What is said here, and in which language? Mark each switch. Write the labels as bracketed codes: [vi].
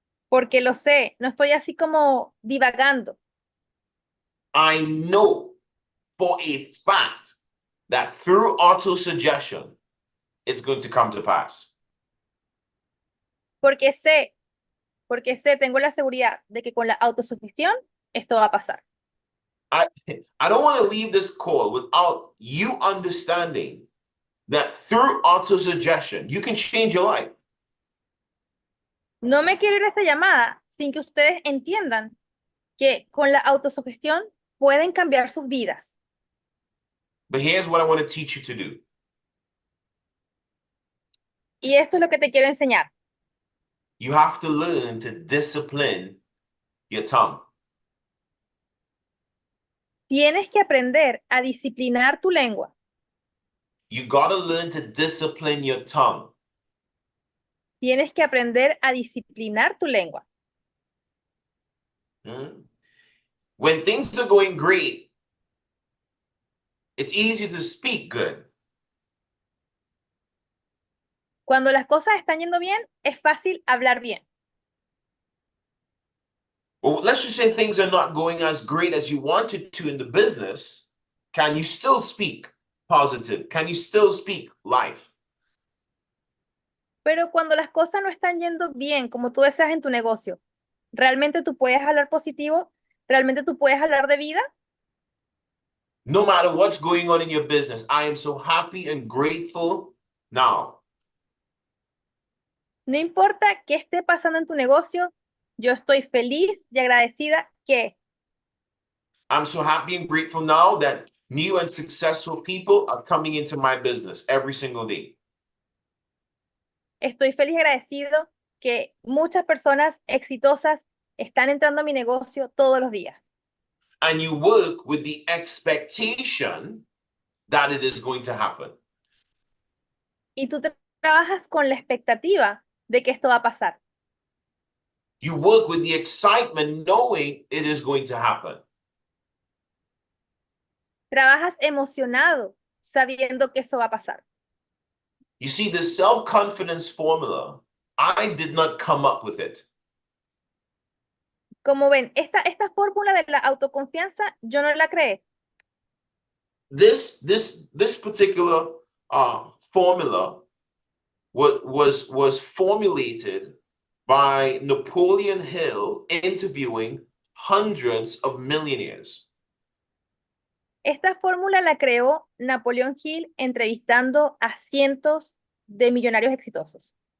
[es] Porque lo sé, no estoy así como divagando. [en] I know for a fact that through auto-suggestion, it's going to come to pass. [es] Porque sé, tengo la seguridad de que con la autosugestión esto va a pasar. [en] I don't want to leave this call without you understanding that through auto-suggestion, you can change your life. [es] No me quiero ir a esta llamada sin que ustedes entiendan que con la autosugestión pueden cambiar sus vidas. [en] But here's what I want to teach you to do. [es] Y esto es lo que te quiero enseñar. [en] You have to learn to discipline your tongue. [es] Tienes que aprender a disciplinar tu lengua. [en] You got to learn to discipline your tongue. [es] Tienes que aprender a disciplinar tu lengua. [en] When things are going great, it's easy to speak good. [es] Cuando las cosas están yendo bien, es fácil hablar bien. [en] Well, let's just say things are not going as great as you wanted to in the business. Can you still speak positive? Can you still speak life? [es] Pero cuando las cosas no están yendo bien como tú deseas en tu negocio, ¿realmente tú puedes hablar positivo? ¿Realmente tú puedes hablar de vida? [en] No matter what's going on in your business, I am so happy and grateful now. [es] No importa qué esté pasando en tu negocio, yo estoy feliz y agradecida que [en] I'm so happy and grateful now that new and successful people are coming into my business every single day. [es] estoy feliz y agradecido que muchas personas exitosas están entrando a mi negocio todos los días. [en] And you work with the expectation that it is going to happen. [es] Y tú trabajas con la expectativa de que esto va a pasar. [en] You work with the excitement knowing it is going to happen. [es] Trabajas emocionado sabiendo que eso va a pasar. [en] You see, the self-confidence formula, I did not come up with it. [es] Como ven, esta fórmula de la autoconfianza yo no la creé. [en] This particular formula was formulated by Napoleon Hill interviewing hundreds of millionaires. [es] Esta fórmula la creó Napoleon Hill entrevistando a cientos de millonarios exitosos.